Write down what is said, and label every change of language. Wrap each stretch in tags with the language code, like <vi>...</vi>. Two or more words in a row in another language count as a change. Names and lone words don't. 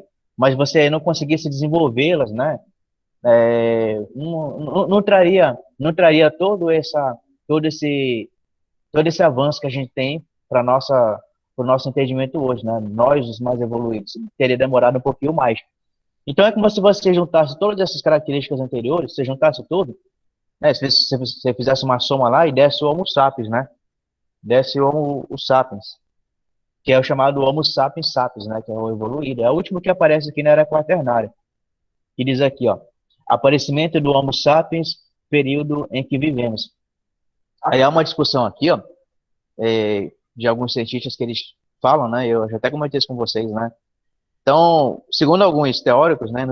<pt>Mas você não conseguisse desenvolvê-las, né? Não traria todo esse todo esse avanço que a gente tem para o nosso entendimento hoje, né? Nós, os mais evoluídos, teria demorado um pouquinho mais. Então é como se você juntasse todas essas características anteriores, você juntasse tudo, né? Se você fizesse uma soma lá e desse o Homo sapiens, né? Desse o Homo sapiens, que é o chamado Homo sapiens sapiens, né? Que é o evoluído. É o último que aparece aqui na era quaternária. Que diz aqui, ó, aparecimento do Homo sapiens, período em que vivemos. Aí há uma discussão aqui, ó, de alguns cientistas que eles falam, né? Eu já até comentei isso com vocês, né? Então, segundo alguns teóricos, né?</pt>